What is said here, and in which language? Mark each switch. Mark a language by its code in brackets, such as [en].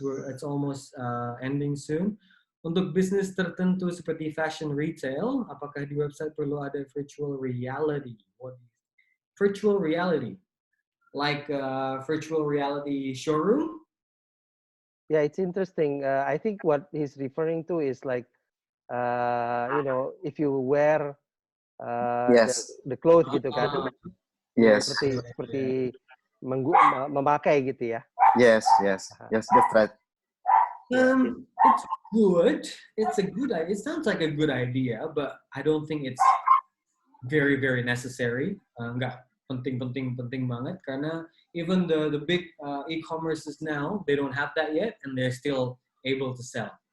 [en] It's almost ending soon. [id] Untuk bisnis tertentu seperti fashion retail, apakah di website perlu ada virtual reality? [en] What virtual reality? Like virtual reality showroom? Yeah, it's interesting. I think what he's referring to is like, you know, if you wear Yes. the clothes [id] gitu kan, [en] Yes. [id] seperti memakai gitu ya. [en] Yes. Yes. Yes. That's right. It's good. It's a good idea. It sounds like a good idea, but I don't think it's very, very necessary. [id] Nggak penting banget karena [en] even the big e-commerces now, they don't have that yet and they're still able to sell.